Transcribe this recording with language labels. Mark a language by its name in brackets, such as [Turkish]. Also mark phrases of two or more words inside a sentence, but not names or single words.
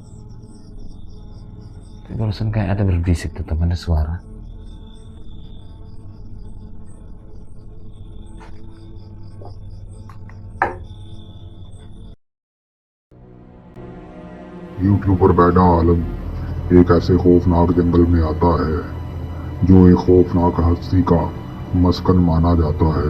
[Indonesian] Barusan kayak ada berbisik tuh teman, ada suara. [Hindi] यूट्यूबर बैडा आलम एक ऐसे खौफनाक जंगल में आता है जो एक खौफनाक हस्ती का मस्कन माना जाता है।